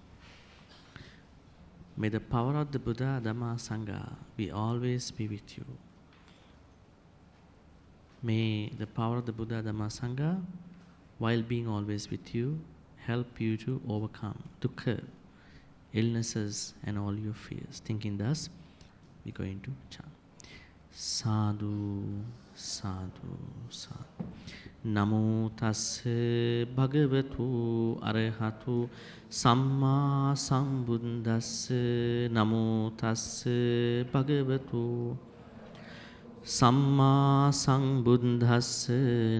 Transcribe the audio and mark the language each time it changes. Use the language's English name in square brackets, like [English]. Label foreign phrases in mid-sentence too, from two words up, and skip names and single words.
[English] May the power of the Buddha, Dhamma, Sangha be always be with you. May the power of the Buddha, Dhamma, Sangha, while being always with you, help you to overcome dukkha, illnesses, and all your fears. Thinking thus, we're going to chant. [Pali] Sadhu, sadhu, sadhu. Namo tassa bhagavatu arahatu samma sambuddhassa. Namo tassa bhagavatu Samma sambuddhassa.